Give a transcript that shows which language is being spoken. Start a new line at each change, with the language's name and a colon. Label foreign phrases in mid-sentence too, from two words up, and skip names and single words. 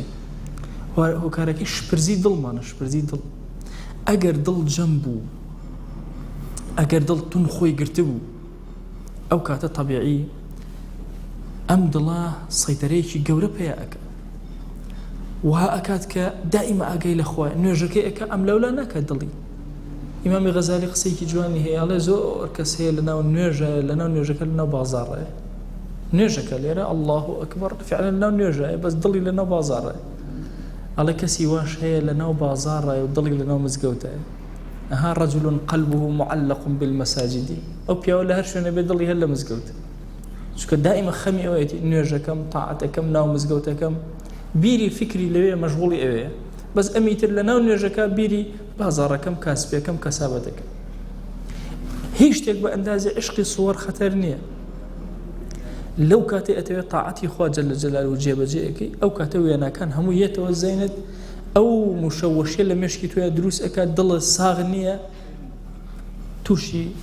Central Kurdish: هۆکارەکەی شپرزی دڵمانە شپرزی دڵ ئەگەر دڵ جەم بوو ئەگەر دڵ تون خۆی گرتە بوو ئەو کاتە تەبیعی ئەم دڵە سەیطرەیەکی گەورە پێ ئەکە وها ئەکات کە دائیمە ئاگای لە خۆی نوێژەکەی ئەکە ئەم لەولا ناکات دڵی ئیمامی غەزالی قسەیەکی جوانی هەیە ئەڵێ زۆر کەس هەیە لەناو نوێژە لەناو نوێژەکە لەناو بازاڕەیە نوێژەکە لێرە
Arabic: الله ئەکبەر
Central Kurdish: فعلا لەناو نوێژەیە بەس دڵی لەناو بازاڕەیە ئەڵێ کەسی واش هەیە لەناو بازاڕەیە و دڵی لەناو مزگەوتەیە ئەها
Arabic: رجل قلبه معلق بالمساجد
Central Kurdish: ئەو پیاوە لە هەر شوێنە بێ دڵی هەر لە مزگەوتە چونکە دائیمە خەمی ئەوەیەتی نوێژەکەم تاعەتەکەم ناو مزگەوتەکەم بیری فکری لەوێ مەشغوڵی ئەوەیە بەس ئەمیتر لە ناو نوێژەکە بیری بازاڕەکەم کاسبیەکەم کەسابەتەکەم هیچ شتێک بە ئەندازی عشقی سووەر خەتەر نییە لەو کاتێ ئەتەوێت تاعەتی خوا
Arabic: جەل جەلال
Central Kurdish: و جێبەجێەکەی ئەو کاتە وێناکان هەموو یەتەوە زەینت ئەو مشەوەشیە لە مێشکی توێ دروست ئەکات دڵە ساغ نییە تووشی